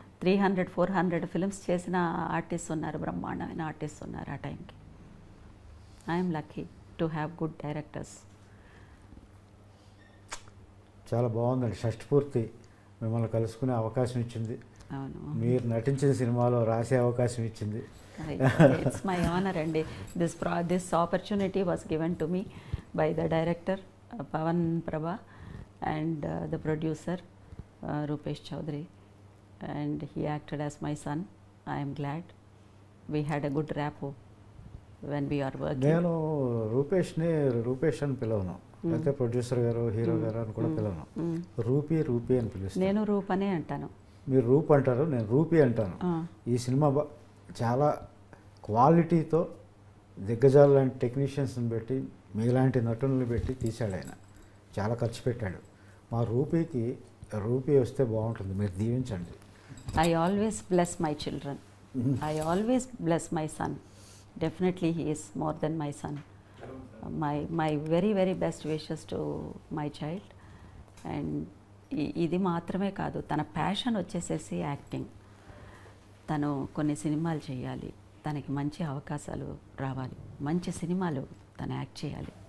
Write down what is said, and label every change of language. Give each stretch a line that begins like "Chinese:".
Telugu: 300-400 films చేసిన artist ఉన్నారు, బ్రహ్మాండమైన ఆర్టిస్ట్ ఉన్నారు ఆ టైంకి.
English: I'm lucky to have good directors.
Telugu: చాలా బాగుందండి. షష్ఠపూర్తి మిమ్మల్ని కలుసుకునే అవకాశం ఇచ్చింది. అవును, మీరు నటించిన సినిమాలో రాసే అవకాశం ఇచ్చింది.
English: It's my honor, and this opportunity was given to me by the director Pavan Prabha and the producer Rupesh Chaudhary, and he acted as my son. I am glad we had a good rapport when we are working.
Telugu: నేను రూపేష్ అని పిలవను, అయితే producer గారు, hero గారు అని కూడా పిలవను. Rupee అని పిలుస్తాను. నేను రూప్ అనే అంటాను. మీరు రూప్ అంటారు, నేను రూపీ అంటాను. ఈ సినిమా చాలా క్వాలిటీతో దిగ్గజాలు లాంటి టెక్నీషియన్స్ని పెట్టి, మీలాంటి నటులను పెట్టి తీశాడు ఆయన. చాలా ఖర్చు పెట్టాడు. మా రూపీ వస్తే బాగుంటుంది, మీరు దీవించండి.
English: I always bless my children. I always bless my son. Definitely he is more than my son. My very very best wishes to my child.
Telugu: And ఇది మాత్రమే కాదు, తన ప్యాషన్ వచ్చేసేసి యాక్టింగ్. తను కొన్ని సినిమాలు చేయాలి, తనకి మంచి అవకాశాలు రావాలి, మంచి సినిమాలు తను యాక్ట్ చేయాలి.